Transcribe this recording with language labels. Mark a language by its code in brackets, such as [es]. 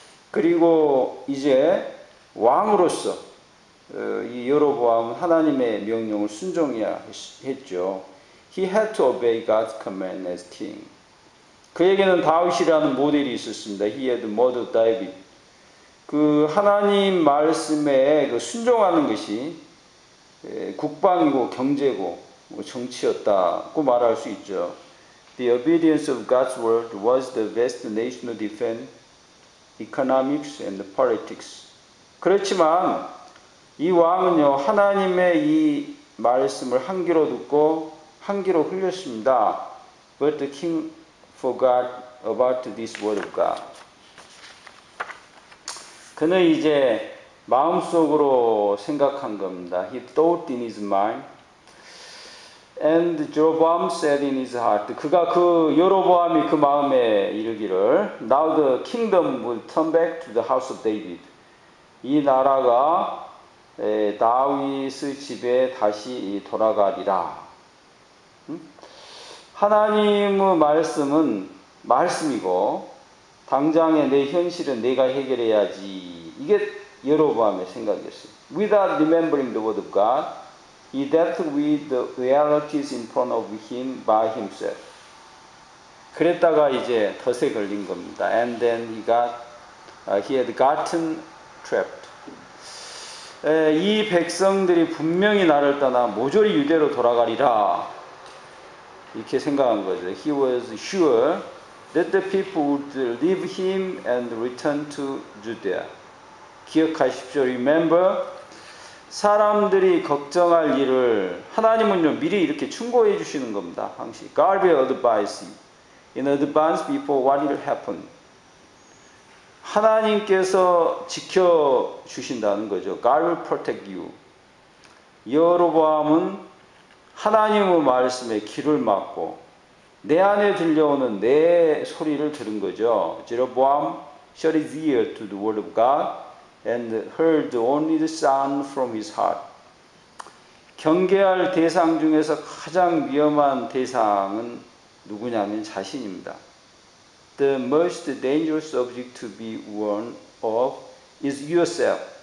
[ko] 그리고 이제 왕으로서 이 여로보암은 하나님의 명령을 순종해야 했죠. [en] He had to obey God's command as king. [ko] 그에게는 다윗이라는 모델이 있었습니다. [en] He had the model of David. [ko] 그 하나님 말씀에 그 순종하는 것이 국방이고 경제고 정치였다고 말할 수 있죠. [en] The obedience of God's word was the best national defense, economics and politics. [ko] 그렇지만 이 왕은요 하나님의 이 말씀을 한 귀로 듣고 한 귀로 흘렸습니다. [en] But the king forgot about this word of God. [ko] 그는 이제 마음속으로 생각한 겁니다. [en] He thought in his mind, and Jeroboam said in his heart. [ko] 그가 그 여로보암이 그 마음에 이르기를, [en] Now the kingdom will turn back to the house of David. [ko] 이 나라가 다윗의 집에 다시 돌아가리라. 하나님의 말씀은 말씀이고 당장의 내 현실은 내가 해결해야지. 이게 여로보암의 생각이었어요. [en] Without remembering the word of God, he dealt with the realities in front of him by himself. [ko] 그랬다가 이제 덫에 걸린 겁니다. [en] And then he had gotten trapped. [ko] 이 백성들이 분명히 나를 떠나 모조리 유대로 돌아가리라. 이렇게 생각한 거죠. [en] He was sure that the people would leave him and return to Judea. [ko] 기억하십시오. [en] Remember, [ko] 사람들이 걱정할 일을 하나님은요 미리 이렇게 충고해 주시는 겁니다. 항상 [en] God will advise in advance before what will happen. [ko] 하나님께서 지켜 주신다는 거죠. [en] God will protect you. [ko] 여로보암은 하나님의 말씀에 귀를 막고 내 안에 들려오는 내 소리를 들은 거죠. [en] Jeroboam shut his ear to the word of God and heard only the sound from his heart. [ko] 경계할 대상 중에서 가장 위험한 대상은 누구냐면 자신입니다. [en] The most dangerous subject to be warned of is yourself.